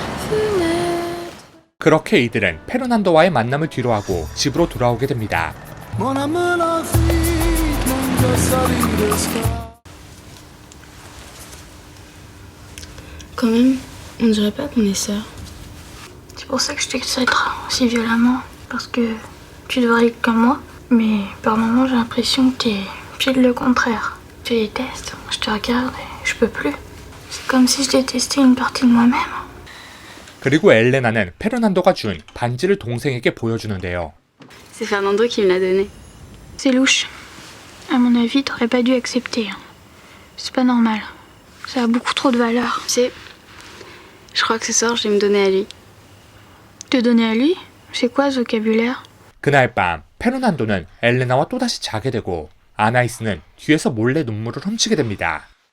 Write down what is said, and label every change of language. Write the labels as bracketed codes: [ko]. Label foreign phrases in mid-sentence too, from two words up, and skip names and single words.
[ko] 그렇게 이들은 페르난도와의 만남을 뒤로하고 집으로 돌아오게 됩니다. [fr] Quand même, on dirait pas qu'on est sœurs. C'est pour ça que je t'excite si violemment. Parce que tu devrais être comme moi. Mais par moments, j'ai l'impression que t'es pile le contraire. Je te déteste. Je te regarde et je peux plus. C'est comme si je détestais une partie de moi-même. [ko] 그리고 엘레나는 페르난도가 준 반지를 동생에게 보여주는데요. [fr] C'est Fernando qui me l'a donné. C'est louche. À mon avis, t'aurais pas dû accepter. C'est pas normal. Ça a beaucoup trop de valeur. Tu sais, je crois que ce soir, je vais me donner à lui. Te donner à lui? C'est quoi ce vocabulaire? [ko] 그날 밤 페르난도는 엘레나와 또다시 자게 되고 아나이스는 뒤에서 몰래 눈물을 훔치게 됩니다.